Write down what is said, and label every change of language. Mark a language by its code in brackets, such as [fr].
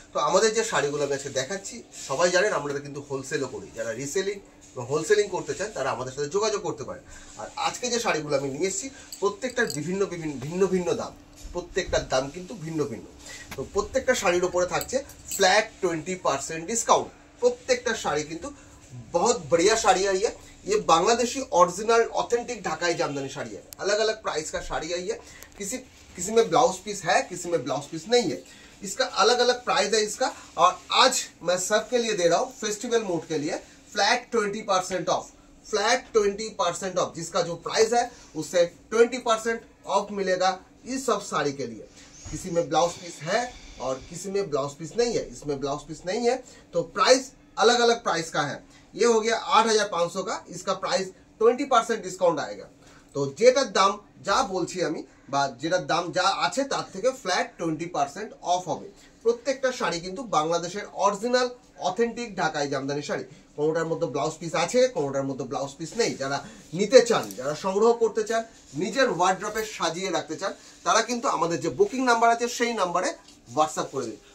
[bn] তো আমাদের যে শাড়িগুলো আমি আজকে দেখাচ্ছি, সবাই জানেন আমরা কিন্তু হোলসেলও করি। যারা রিসেলিং বা হোলসেলিং করতে চান তারা আমাদের সাথে যোগাযোগ করতে পারেন। আর আজকে যে শাড়িগুলো আমি নিয়ে এসেছি প্রত্যেকটার ভিন্ন ভিন্ন দাম, প্রত্যেকটার দাম কিন্তু ভিন্ন ভিন্ন। তো প্রত্যেকটা শাড়ির ওপরে থাকছে फ्लैट 20% डिस्काउंट। प्रत्येकটা শাড়ি কিন্তু [hi] बहुत बढ़िया साड़ी आई है। ये बांग्लादेशी ओरिजिनल ऑथेंटिक ढाकाई जामदानी साड़ी है। अलग अलग प्राइस का साड़ी आई है। किसी में ब्लाउज पीस है, किसी में ब्लाउज पीस नहीं है। इसका अलग अलग प्राइस है इसका। और आज मैं सबके लिए दे रहा हूँ फेस्टिवल मूड के लिए फ्लैट 20% ऑफ। फ्लैट 20% ऑफ, जिसका जो प्राइस है उससे 20% ऑफ मिलेगा इस सब साड़ी के लिए। किसी में ब्लाउज पीस है और किसी में ब्लाउज पीस नहीं है। इसमें ब्लाउज पीस नहीं है तो प्राइस अलग अलग प्राइस का है। ये हो गया 8500 का, इसका प्राइस 20% डिस्काउंट आएगा। [bn] तो जेटार दाम जा बोलছি আমি বা যেটার দাম যা আছে তার থেকে ফ্ল্যাট 20% অফ হবে। প্রত্যেকটা শাড়ি কিন্তু বাংলাদেশের অরিজিনাল অথেন্টিক ঢাকাই জামদানি শাড়ি। কোনোটার মধ্যে ব্লাউজ পিস আছে, কোনোটার মধ্যে ব্লাউজ পিস নেই। যারা নিতে চান, যারা সংগ্রহ করতে চান, নিজের ওয়ার্ড্রপে সাজিয়ে রাখতে চান, তারা কিন্তু আমাদের যে বুকিং নাম্বার আছে সেই নাম্বারে হোয়াটসঅ্যাপ করে দিন।